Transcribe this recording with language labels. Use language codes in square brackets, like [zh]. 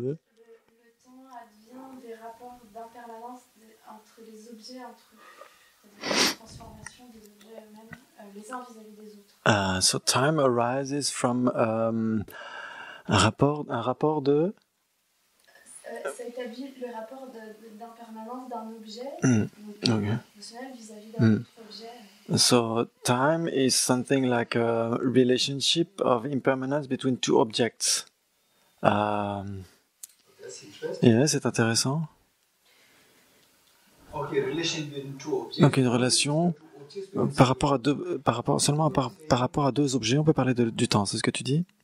[fr] Le temps advient des rapports d'impermanence entre les objets entre eux, c'est-à-dire la transformation des objets eux-mêmes, les uns vis-à-vis des autres. [en] So time arises from [fr] un rapport de... Ça établit le rapport d'impermanence d'un objet, [en] Okay. [fr] émotionnel vis-à-vis d'un autre objet. [en] So time is something like a relationship of impermanence between two objects. That's interesting. [fr] Yeah, c'est intéressant. [en] Okay, relation between two objects. [fr] Donc une relation par rapport à deux objets, on peut parler du temps, c'est ce que tu dis?